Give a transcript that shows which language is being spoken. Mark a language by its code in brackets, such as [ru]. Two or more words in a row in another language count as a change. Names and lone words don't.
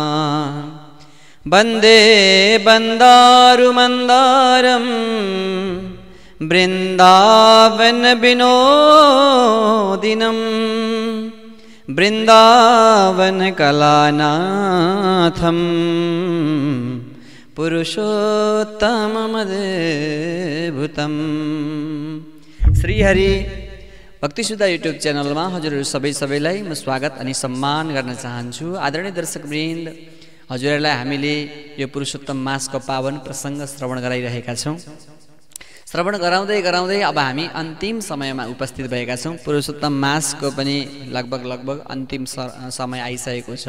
[sa] वन्दे बन्दारुमन्दारं बृन्दावनविनोदिनं बृन्दावनकलानाथं पुरुषोत्तममद्भुतम्। [ne] श्रीहरि भक्ति सुधा युट्युब च्यानलमा हजुरहरू सबैलाई म स्वागत अनि सम्मान गर्न चाहन्छु। आदरणीय दर्शकवृन्द, हजुरहरूलाई हामीले यो पुरुषोत्तम मासको पावन प्रसङ्ग श्रवण गराइरहेका छौँ। श्रवण गराउँदै अब हामी अन्तिम समयमा उपस्थित भएका छौँ। पुरुषोत्तम मासको पनि लगभग अन्तिम समय आइसकेको छ।